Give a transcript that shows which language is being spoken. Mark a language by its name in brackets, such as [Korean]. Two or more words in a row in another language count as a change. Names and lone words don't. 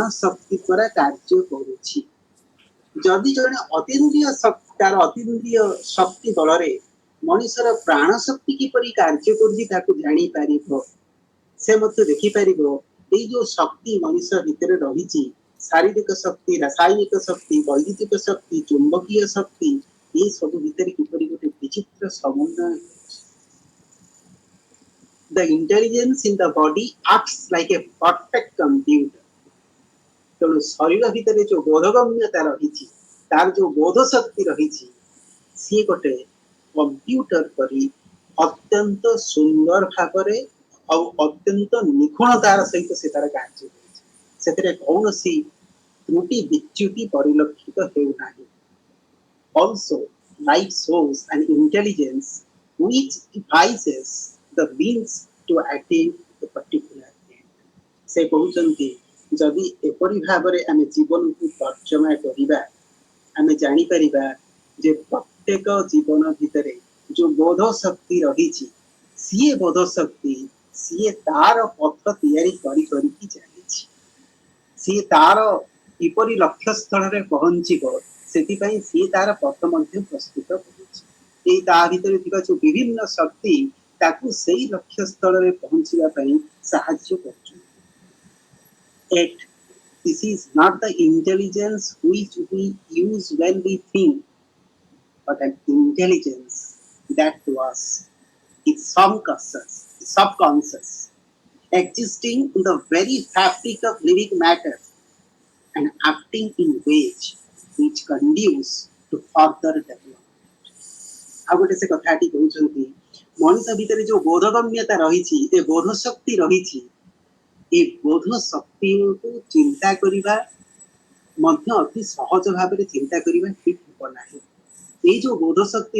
[Odia] ଶକ୍ତି ଦ୍ୱାରା କାର୍ଯ୍ୟ କରୁଛି ଯଦି ଜଣେ ଅତୀନ୍ଦ୍ରିୟ ଶକ୍ତି ତାର ଅତୀନ୍ଦ୍ରିୟ ଶକ୍ତି ବଳରେ ମଣିଷର ପ୍ରାଣ ଶକ୍ତି କିପରି କାର୍ଯ୍ୟ କରୁଛି ତାକୁ ଜାଣିପାରିବ ସେ ମଧ୍ୟ ଦେଖିପାରିବ ଏଇ ଯୋଉ ଶକ୍ତି ମଣିଷ ଭିତରେ ରହିଛି ଶାରୀରିକ ଶକ୍ତି ରାସାୟନିକ ଶକ୍ତି ବୈଦ୍ୟୁତିକ ଶକ୍ତି ଚୁମ୍ବକୀୟ ଶକ୍ତି এই ସବୁ ଭିତରେ କିପରି ଗୋଟେ ବିଚିତ୍ର ସମନ୍ୱୟ ହେଉଛି [English] the intelligence in the body acts like a perfect computer [Odia] ତେଣୁ ଶରୀର ଭିତରେ ଯୋଉ ବୋଧଗମ୍ୟତା ରହିଛି ତାର ଯୋଉ ବୋଧ ଶକ୍ତି ରହିଛି ସିଏ ଗୋଟେ କମ୍ପ୍ୟୁଟର ପରି ଅତ୍ୟନ୍ତ ସୁନ୍ଦର ଭାବରେ ଆଉ ଅତ୍ୟନ୍ତ ନିଖୁଣତାର ସହିତ ସେ ତାର କାର୍ଯ୍ୟ କରୁଛି ସେଥିରେ କୌଣସି ତ୍ରୁଟି ବିଚ୍ୟୁତି ପରିଲକ୍ଷିତ ହେଉନାହିଁ [English] also life shows an intelligence which devises the means to attain a particular end [Odia] ସେ କହୁଛନ୍ତି ଯଦି ଏପରି ଭାବରେ ଆମେ ଜୀବନକୁ ତର୍ଜମା କରିବା ଆମେ ଜାଣିପାରିବା ଯେ ପ୍ରତ୍ୟେକ ଜୀବନ ଭିତରେ ଯୋଉ ବୋଧ ଶକ୍ତି ରହିଛି ସିଏ ବୋଧ ଶକ୍ତି ସିଏ ତାର ପଥ ତିଆରି କରିକି ଚାଲିଛି ସିଏ ତାର କିପରି ଲକ୍ଷ୍ୟସ୍ଥଳରେ ପହଞ୍ଚିବ ସେଥିପାଇଁ ସିଏ ତାର ପଥ ମଧ୍ୟ ପ୍ରସ୍ତୁତ କରୁଛି ଏଇ ତା ଭିତରେ ଥିବା ଯୋଉ ବିଭିନ୍ନ ଶକ୍ତି ତାକୁ ସେଇ ଲକ୍ଷ୍ୟସ୍ଥଳରେ ପହଞ୍ଚିବା ପାଇଁ ସାହାଯ୍ୟ କରୁଛନ୍ତି [English] Yet, this is not the intelligence which we use when we think, but an intelligence that was is subconscious, existing in the very fabric of living matter and acting in ways which conduce to further development. [Odia] ଆଉ ଗୋଟେ ସେ କଥାଟି କହୁଛନ୍ତି ମଣିଷ ଭିତରେ ଯୋଉ ବୋଧଗମ୍ୟତା ରହିଛି ଏ ବୋଧ ଶକ୍ତି ରହିଛି ଏ ବୋଧ ଶକ୍ତିକୁ ଚିନ୍ତା କରିବା ମଧ୍ୟ ଅତି ସହଜ ଭାବରେ ଚିନ୍ତା କରିବା ଠିକ ହେବ ନାହିଁ ଏଇ ଯୋଉ ବୋଧ ଶକ୍ତି